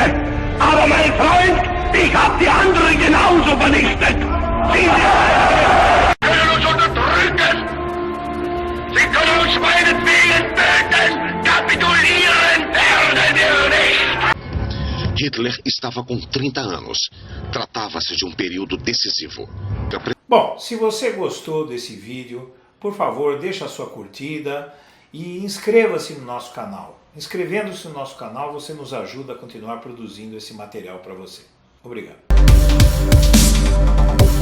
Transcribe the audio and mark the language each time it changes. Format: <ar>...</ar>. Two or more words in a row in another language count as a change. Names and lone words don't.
<de>Aber mein Freund, ich habe die anderen genauso vernichtet. Sie können uns unterdrücken. Sie können uns meinetwegen töten. Kapitulieren werden wir nicht.</de> <pt>Hitler estava com 30 anos. Tratava-se de um período decisivo. Bom, se você gostou desse vídeo, por favor, deixa a sua curtida e inscreva-se no nosso canal. Inscrevendo-se no nosso canal, você nos ajuda a continuar produzindo esse material para você.</pt>